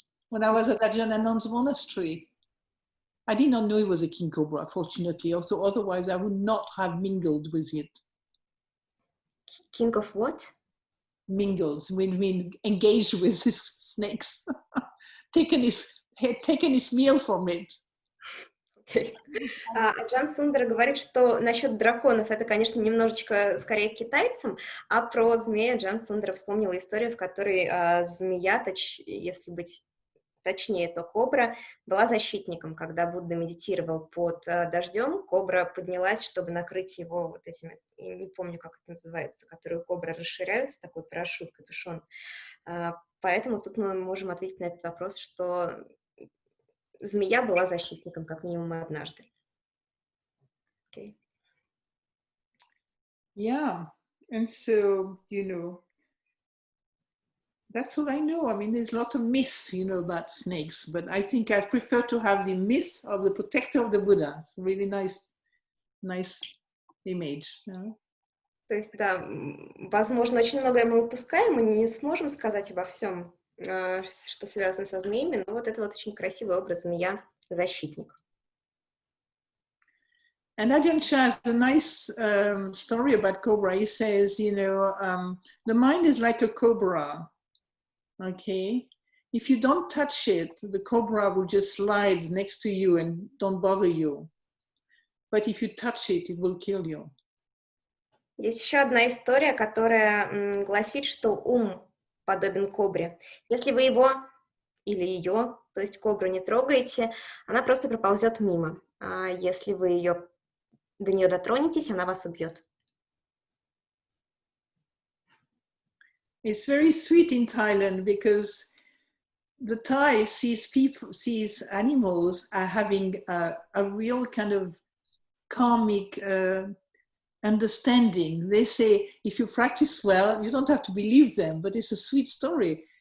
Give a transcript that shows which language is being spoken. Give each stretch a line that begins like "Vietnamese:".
English: When I was at Ajanon's monastery. I did not know it was a king cobra, fortunately. Also, otherwise I would not have mingled with it. King of what? Mingled, when we engaged with his snakes. taken his meal from it. Okay.
Russian: Аджан Сундара говорит, что насчет драконов это, конечно, немножечко скорее к китайцам, а про змея Аджан Сундара вспомнила историю, в которой змея, если быть точнее, то кобра была защитником. Когда Будда медитировал под дождем, кобра поднялась, чтобы накрыть его вот этими, я не помню, как это называется, которые у кобры расширяются, такой парашют, капюшон. Поэтому тут мы можем ответить на этот вопрос, что змея была защитником, как минимум, однажды.
English: Okay. Yeah, and so, you know, that's all I know. I mean, there's a lot of myths, you know, about snakes, but I think I prefer to have the myth of the protector of the Buddha. It's a really nice image. Yeah?
Russian: То есть, да, возможно, очень многое мы упускаем, мы не сможем сказать обо всем, что связано со змеями, но вот это вот очень красивый образ змея-защитник.
English: And Ajahn Chah has a nice story about cobra. He says, you know, the mind is like a cobra, okay? If you don't touch it, the cobra will just slide next to you and don't bother you. But if you touch it, it will kill you.
Russian: Есть еще одна история, которая гласит, что ум подобен кобре. Если вы его или ее, то есть кобру, не трогаете, она просто проползет мимо. А если вы до нее дотронетесь, она вас убьет.
English: It's very sweet in Thailand because the Thai sees animals are having a real kind of karmic understanding. They say, if you practice well, you don't have to believe them, but it's a sweet story.